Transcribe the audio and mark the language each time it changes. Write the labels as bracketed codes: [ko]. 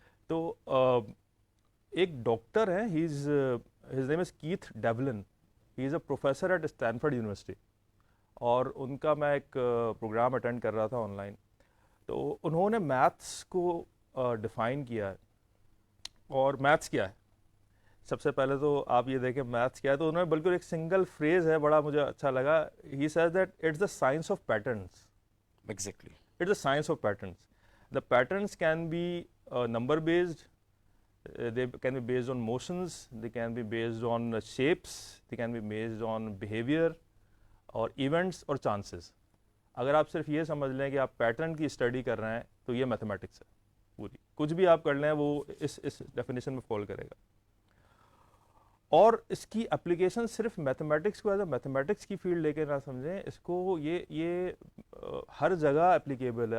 [ur] تو ایک ڈاکٹر ہیں, [en] his name is Keith Devlin, he is a professor at Stanford University, [ur] اور ان کا میں ایک پروگرام اٹینڈ کر رہا تھا آن لائن. تو انہوں نے میتھس کو ڈیفائن کیا ہے. اور میتھس کیا ہے, سب سے پہلے تو آپ یہ دیکھیں میتھس کیا ہے, تو انہوں نے بالکل ایک سنگل فریز ہے, بڑا مجھے اچھا لگا. [en] He says that it's the science of patterns. Exactly, it's the science of patterns. The patterns can be number based, they can be based on motions, they can be based on shapes, they can be based on behavior [ur] اور events اور chances. اگر آپ صرف یہ سمجھ لیں کہ آپ پیٹرن کی اسٹڈی کر رہے ہیں تو یہ میتھمیٹکس ہے پوری. کچھ بھی آپ کر لیں وہ اس ڈیفینیشن میں فال کرے گا. اور اس کی اپلیکیشن صرف میتھمیٹکس کو ایز اے میتھمیٹکس کی فیلڈ لے کے نہ سمجھیں, اس کو یہ ہر جگہ اپلیکیبل ہے.